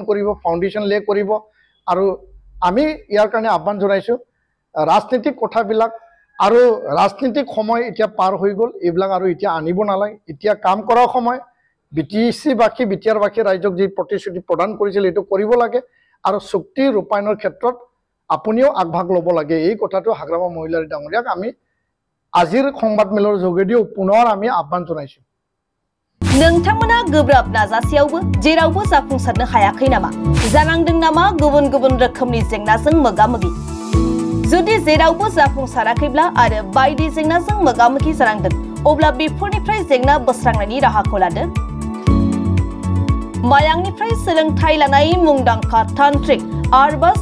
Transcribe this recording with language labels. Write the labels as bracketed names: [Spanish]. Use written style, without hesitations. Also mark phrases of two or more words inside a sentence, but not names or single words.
[Assamese] কৰিব ফাউণ্ডেশ্যন লে কৰিব আৰু আমি ইয়াৰ কাৰণে আহ্বান জনাইছো ৰাজনীতিক কথাবিলাক আৰু ৰাজনীতিক সময় এতিয়া পাৰ হৈ গ'ল এইবিলাক আৰু এতিয়া আনিব নালাগে এতিয়া কাম কৰাৰ সময় বিটিচি বাকি বিটিআৰ বাকি ৰাইজক যি প্ৰতিশ্ৰুতি প্ৰদান কৰিছিল এইটো কৰিব লাগে আৰু চুক্তি ৰূপায়ণৰ ক্ষেত্ৰত আপুনিও আগভাগ ল'ব লাগে এই কথাটো হাগ্ৰামা মহিলাৰী ডাঙৰীয়াক আমি আজিৰ সংবাদ মেলৰ যোগেদিও পুনৰ আমি আহ্বান জনাইছো [Bodo] नोंथांमोना गोब्राब नाजासेयावबो जेरावबो जाफुंसारनो हायाखै नामा जानांदों नामा गुबुन गुबुन रोखोमनि जेंनाजों मोगा-मोगि जुदि जेरावबो जाफुंसाराखैब्ला आरो बायदि जेंनाजों मोगा-मोगि जानांदों अब्ला बेफोरनिफ्राय जेंना बोस्रांनायनि राहाखौ लादो मायांनिफ्राय सोलोंथाय लानाय मुंदांखा तान्त्रिक आरबाज